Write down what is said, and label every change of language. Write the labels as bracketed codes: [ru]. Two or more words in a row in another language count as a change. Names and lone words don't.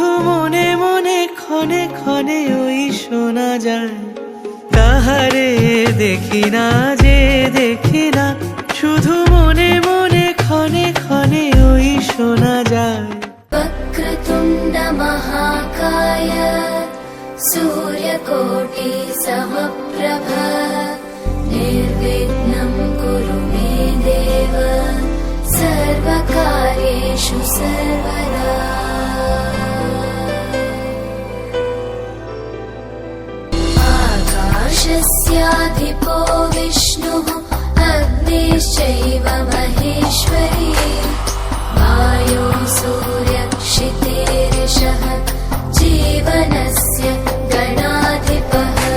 [bn] মনে মনে ক্ষণে ক্ষণে ওই শোনা যায় কাহারে দেখি না যে দেখি না শুধু মনে মনে ক্ষণে ক্ষণে ওই শোনা যায় [sa] वक्रतुण्ड महाकाय सूर्यकोटि समप्रभ निर्विघ्नं कुरु मे देव सर्वकार्येषु सर्वदा आकाशस्याधिपो विष्णुः अग्निश्चैव महेश्वरी वायो सूर्यक्षितेरिषः जीवनस्य गणाधिपः